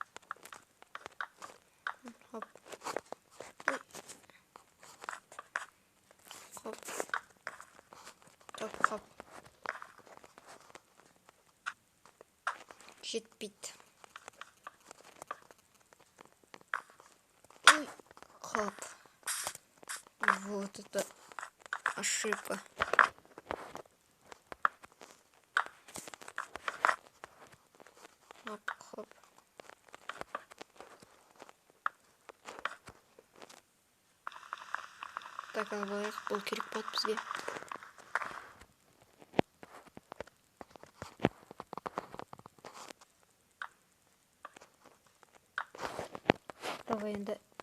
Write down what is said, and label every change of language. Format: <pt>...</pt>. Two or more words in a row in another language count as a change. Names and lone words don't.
<kk>Хоп. Хоп. Жетпейді. Ой, хоп.</kk> <ru>Вот это ошибка.</ru> <kk>Хоп. Так, алайық, бұл керек болады бізге. Давай енді.</kk>